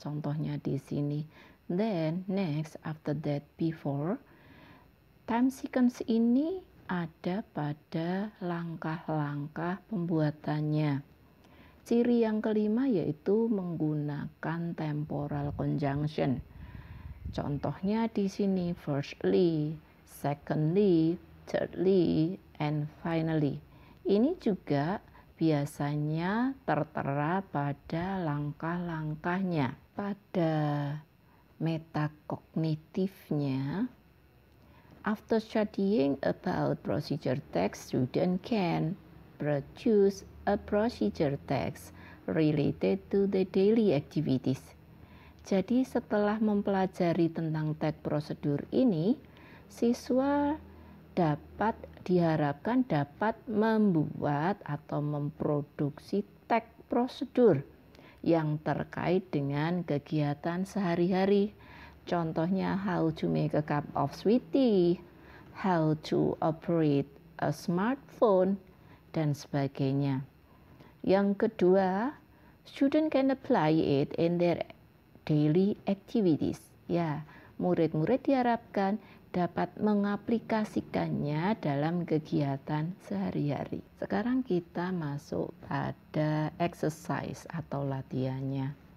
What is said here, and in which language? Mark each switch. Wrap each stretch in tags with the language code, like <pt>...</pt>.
<id>Contohnya di sini,</id> <en>then, next, after that, before.</en> <id>Time sequence ini ada pada langkah-langkah pembuatannya. Ciri yang kelima yaitu menggunakan temporal conjunction. Contohnya di sini,</id> <en>firstly, secondly, thirdly, and finally.</en> <id>Ini juga biasanya tertera pada langkah-langkahnya. Pada metakognitifnya</id> <en>After studying about procedure text, student can produce a procedure text related to the daily activities.</en> <id>Jadi setelah mempelajari tentang teks prosedur ini, siswa diharapkan dapat membuat atau memproduksi teks prosedur yang terkait dengan kegiatan sehari-hari. Contohnya,</id> <en>how to make a cup of sweet tea, how to operate a smartphone,</en> <id>dan sebagainya. Yang kedua,</id> <en>student can apply it in their daily activities.</en> <id>Ya, murid-murid diharapkan dapat mengaplikasikannya dalam kegiatan sehari-hari. Sekarang kita masuk pada exercise atau latihannya.</id>